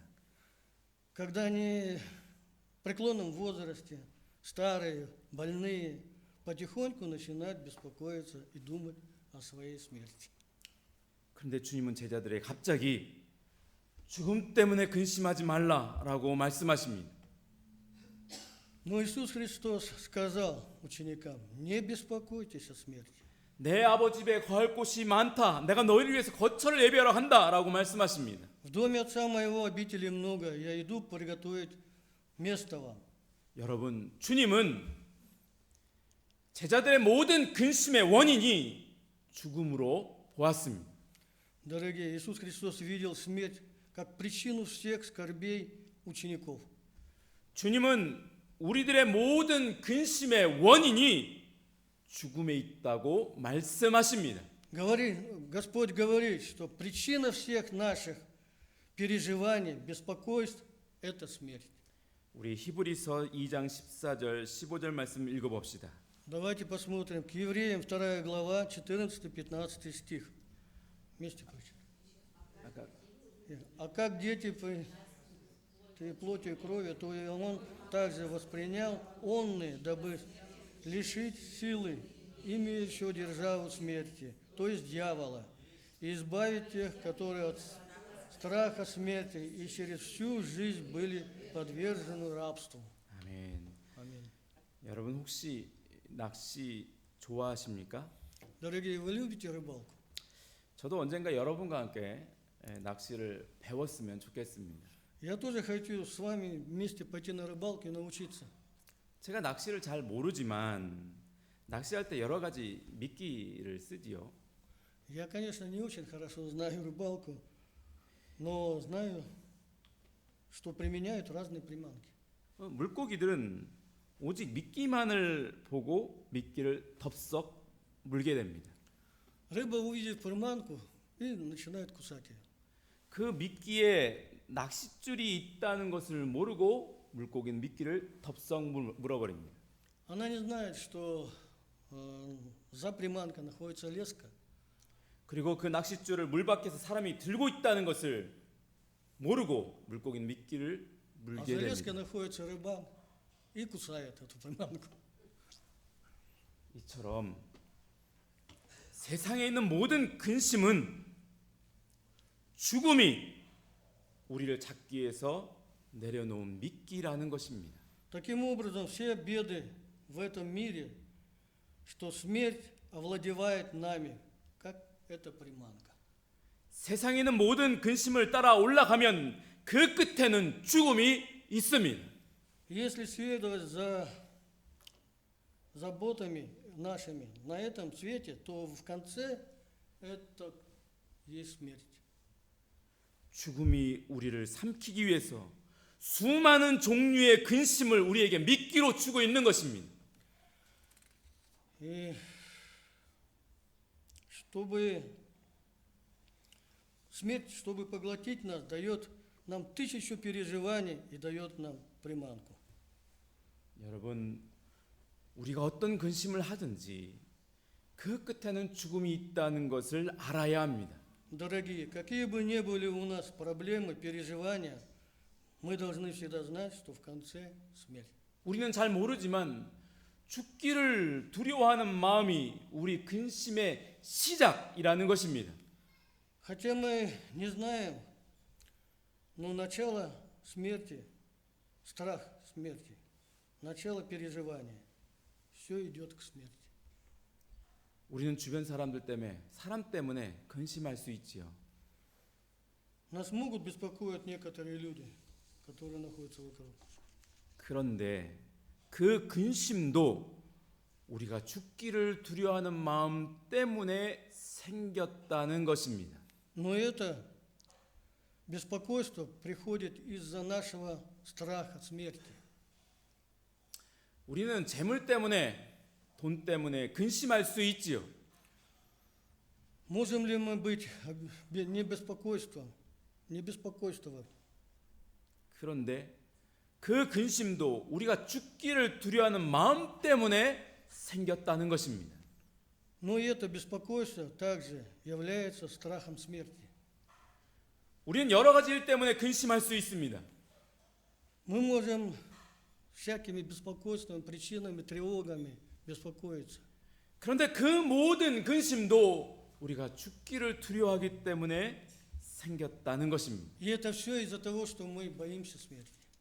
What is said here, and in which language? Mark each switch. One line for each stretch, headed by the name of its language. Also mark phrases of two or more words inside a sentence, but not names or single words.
Russian: Когда они в преклонном возрасте, старые, больные, потихоньку начинают беспокоиться и думать о своей смерти.
Korean: 그런데 주님은 제자들에게 갑자기 죽음 때문에 근심하지 말라라고 말씀하십니다.
Russian: Но Иисус Христос сказал ученикам: не беспокойтесь о смерти.
Korean: 내 아버지 집에 거할 곳이 많다. 내가 너희를 위해서 거처를 예비하러 한다라고 말씀하십니다.
Russian: В доме Отца Моего обителей много, я иду приготовить место вам.
Korean: 여러분, 주님은 제자들의 모든 근심의 원인이 죽음으로 보았습니다.
Russian: Дорогие, Иисус Христос видел смерть как причину всех скорбей учеников.
Korean: 주님은 우리들의 모든 근심의 원인이 죽음에 있다고 말씀하십니다.
Russian: Господь говорит, что причина всех наших переживаний, беспокойств – это смерть.
Korean: 우리 히브리서 2장 14절 15절 말씀 읽어봅시다.
Russian: Давайте посмотрим к Евреям 2 глава 14-15 стих. Вместе прочитаем. А как дети плотью и кровью, то и он также воспринял онные, дабы лишить силы имеющего державу смерти, то есть дьявола, и избавить тех, которые от страха смерти и через всю жизнь были подвержены рабству.
Korean: 아멘.
Russian: Аминь.
Korean: 여러분 혹시 낚시 좋아하십니까?
Russian: Дорогие, вы любите рыбалку?
Korean: 저도 언젠가 여러분과 함께 낚시를 배웠으면 좋겠습니다.
Russian: Я тоже хочу с вами вместе пойти на рыбалку и научиться.
Korean: 제가 낚시를 잘 모르지만 낚시할 때 여러 가지 미끼를 쓰지요.
Russian: Я, конечно, не очень хорошо знаю рыбалку, но знаю, что применяют разные приманки.
Korean: 물고기들은 오직 미끼만을 보고 미끼를 덥석 물게 됩니다.
Russian: Рыба увидит приманку и начинает кусать ее.
Korean: 그 미끼에 낚싯줄이 있다는 것을 모르고 물고기는 미끼를 덥석 물어버립니다.
Russian: Она не знает, что за приманкой находится леска.
Korean: 그리고 그 낚싯줄을 물 밖에서 사람이 들고 있다는 것을 모르고 물고기는 미끼를
Russian: А
Korean: 물게
Russian: за леской
Korean: 됩니다.
Russian: находится рыба и кусает эту приманку.
Korean: 이처럼 세상에 있는 모든 근심은 죽음이 우리를 잡기 위해서 내려놓은 미끼라는 것입니다.
Russian: Таким образом, все беды в этом мире, что смерть овладевает нами, как эта приманка.
Korean: 세상에 있는 모든 근심을 따라 올라가면 그 끝에는 죽음이 있습니다.
Russian: Если следовать за заботами нашими на этом свете, то в конце это есть смерть.
Korean: 죽음이 우리를 삼키기 위해서 수많은 종류의 근심을 우리에게 미끼로 주고 있는 것입니다.
Russian: И чтобы поглотить нас, дает нам 1000 переживаний и дает нам приманку.
Korean: 여러분, 우리가 어떤 근심을 하든지 그 끝에는 죽음이 있다는 것을 알아야 합니다.
Russian: Дорогие, какие бы ни были у нас проблемы, переживания, мы должны всегда знать, что в конце смерть.
Korean: 우리는 잘 모르지만 죽기를 두려워하는 마음이 우리 근심의 시작이라는 것입니다.
Russian: Хотя мы не знаем, но начало смерти, страх смерти, начало переживания, все идет к смерти.
Korean: 우리는 주변 사람들 때문에 사람 때문에 근심할 수 있지요.
Russian: Нас могут беспокоить некоторые люди, которые находятся вокруг.
Korean: 그런데 그 근심도 우리가 죽기를 두려워하는 마음 때문에 생겼다는 것입니다.
Russian: Но это беспокойство приходит из-за нашего страха смерти.
Korean: 우리는 재물 때문에 돈 때문에 근심할 수 있지요.
Russian: Можем ли мы быть не беспокойством, не беспокойством?
Korean: 그런데 그 근심도 우리가 죽기를 두려워하는 마음 때문에 생겼다는 것입니다.
Russian: Но и это беспокойство также является страхом смерти.
Korean: 우리는 여러 가지 일 때문에 근심할 수 있습니다.
Russian: Мы можем всякими беспокойствами, причинами, тревогами беспокоиться.
Korean: 그런데 그 모든 근심도 우리가 죽기를 두려워하기 때문에 생겼다는 것입니다.
Russian: И это все из-за того, что мы боимся смерти.